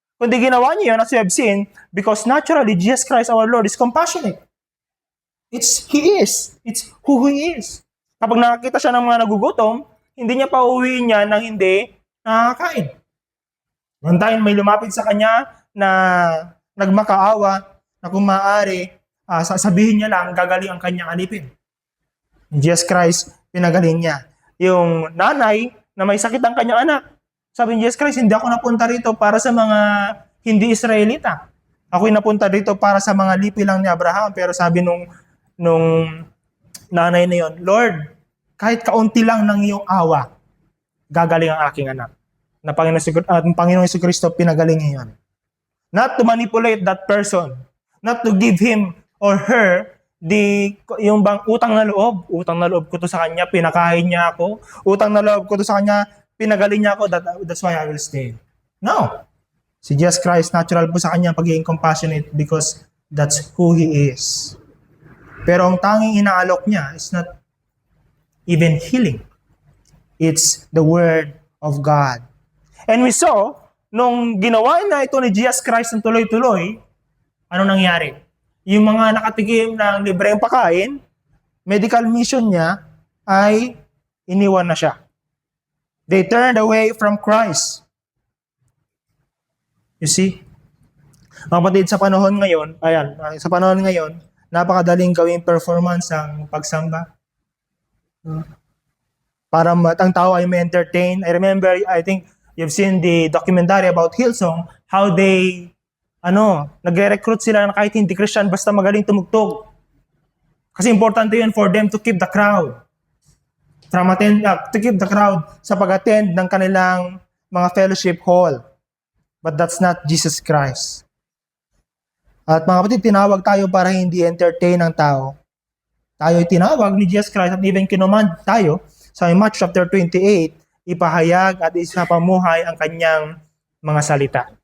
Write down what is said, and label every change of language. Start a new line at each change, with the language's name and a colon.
Filipino: Kundi ginawa niya yun,
English: as we have seen, because naturally, Jesus Christ our Lord is compassionate. He is. It's who He is.
Filipino: Kapag nakakita siya ng mga nagugutom, hindi niya pauwiin niya nang hindi nakakain. One time, may lumapit sa Kanya na nagmakaawa na kung maaari, sasabihin niya lang, gagaling ang kanyang alipin. Jesus Christ, pinagaling niya. Yung nanay na may sakit ang kanyang anak, sabi ni Jesus Christ, hindi ako napunta rito para sa mga hindi Israelita. Ako'y napunta rito para sa mga lipi lang ni Abraham. Pero sabi nung nanay na yon, Lord, kahit kaunti lang ng iyong awa, gagaling ang aking anak. Na Panginoong Jesucristo, pinagaling niya yun.
English: Not to manipulate that person. Not to give him or her
Filipino: yung bang utang na loob ko to sa kanya, pinakain niya ako, utang na loob ko to sa kanya, pinagaling niya ako,
English: that's why I will stay. No.
Filipino: Si Jesus Christ, natural po sa kanya pagiging compassionate because
English: That's who He is.
Filipino: Pero ang tanging inaalok niya
English: is not even healing. It's the Word of God. And we saw,
Filipino: nung ginawa na ito ni Jesus Christ ng tuloy-tuloy, ano nangyari? Yung mga nakatikim ng libreng pagkain, medical mission niya ay iniwan na siya.
English: They turned away from Christ. You see?
Filipino: Mga kapatid, sa panahon ngayon, napakadaling gawing performance ang pagsamba. Para ang tao ay ma-entertain.
English: I think you've seen the documentary about Hillsong, how they,
Filipino: nagre-recruit sila na kahit hindi Christian, basta magaling tumugtog. Kasi importante yun
English: for them to keep the crowd. To keep the crowd
Filipino: sa pag-attend ng kanilang mga fellowship hall.
English: But that's not Jesus Christ.
Filipino: At mga kapatid, tinawag tayo para hindi entertain ng tao. Tayo ay tinawag ni Jesus Christ at
English: even
Filipino: kinumand tayo sa Mark chapter 28, ipahayag at isapamuhay ang kanyang mga salita.